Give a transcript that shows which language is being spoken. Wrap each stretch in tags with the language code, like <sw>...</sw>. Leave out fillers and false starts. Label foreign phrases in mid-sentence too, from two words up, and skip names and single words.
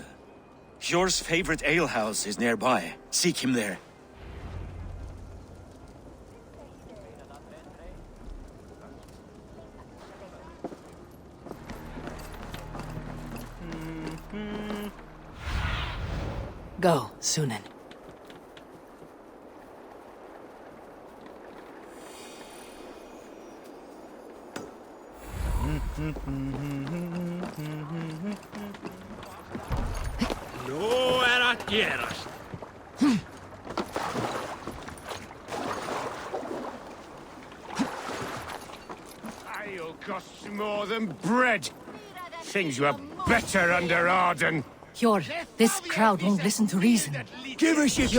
<en>Hjor's favorite alehouse is nearby. Seek him there. Go, Sunan.</en> <is>Nú að gerast.</is> <en>Ale costs more than bread. Things were better under Arden. Hjor, this crowd won't listen to reason. Give us your...</en>